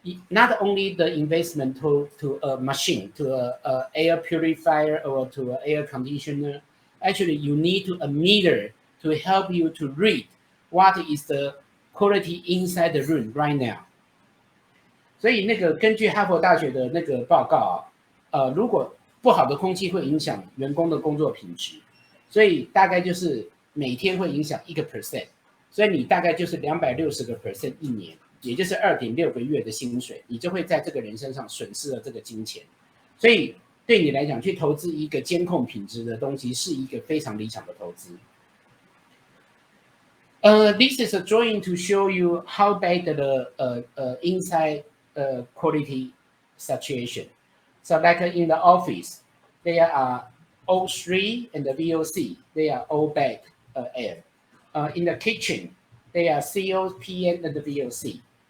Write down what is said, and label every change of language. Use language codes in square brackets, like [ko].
[en] Not only the investment to a machine, to a air purifier or to an air conditioner. Actually, you need to a meter to help you to read what is the quality inside the room right now. [zh] 所以那个根据哈佛大学的那个报告啊，如果不好的空气会影响员工的工作品质，所以大概就是每天会影响1%，所以你大概就是260% 一年，也就是2.6个月的薪水，你就会在这个人身上损失了这个金钱。所以对你来讲，去投资一个监控品质的东西是一个非常理想的投资。 [en] This is a drawing to show you how bad the inside quality situation. So like in the office, there are O3 and the VOC. They are all bad air. In the kitchen, they are CO, PN, and the VOC.